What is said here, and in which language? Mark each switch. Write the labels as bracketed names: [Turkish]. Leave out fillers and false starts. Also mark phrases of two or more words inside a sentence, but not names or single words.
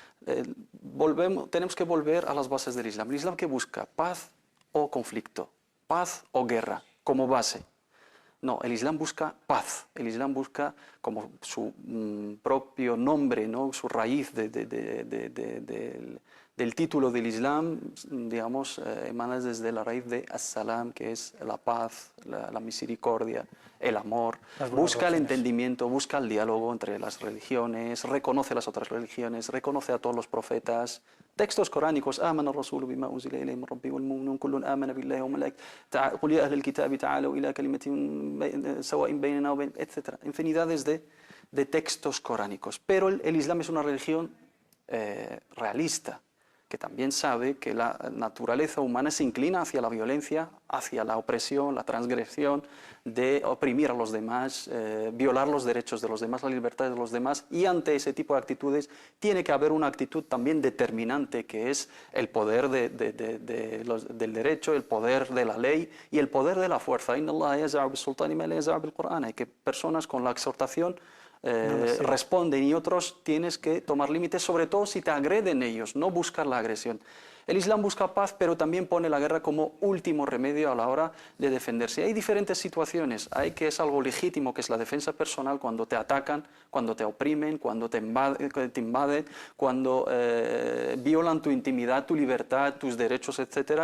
[Spanish] Tenemos que volver a las bases del Islam. El Islam, que busca paz o conflicto, paz o guerra como base. No, el Islam busca paz. El Islam busca, como su propio nombre, ¿no?, su raíz del título del Islam, digamos, emana desde la raíz de as-salam, que es la paz, la misericordia, el amor. Busca el entendimiento, busca el diálogo entre las religiones, reconoce las otras religiones, reconoce a todos los profetas. Textos coránicos, [Arabic] آمن الرسول بما أنزل إليه من ربه والمؤمنون كل آمن بالله وملائكته قل يا أهل الكتاب تعالوا إلى كلمة سواء بيننا وبين etc. [Spanish] Infinidades de textos coránicos. Pero el Islam es una religión realista, que también sabe que la naturaleza humana se inclina hacia la violencia, hacia la opresión, la transgresión, de oprimir a los demás, violar los derechos de los demás, la libertad de los demás, y ante ese tipo de actitudes tiene que haber una actitud también determinante, que es el poder del derecho, el poder de la ley y el poder de la fuerza. [Arabic] إن الله يزع بالسلطان ما لا يزع بالقرآن. [Spanish] Hay que personas con la exhortación responden, y otros tienes que tomar límites, sobre todo si te agreden ellos, no buscar la agresión. El Islam busca paz, pero también pone la guerra como último remedio a la hora de defenderse. Hay diferentes situaciones. Hay que es algo legítimo, que es la defensa personal, cuando te atacan, cuando te oprimen, cuando te invaden, cuando violan tu intimidad, tu libertad, tus derechos, etc.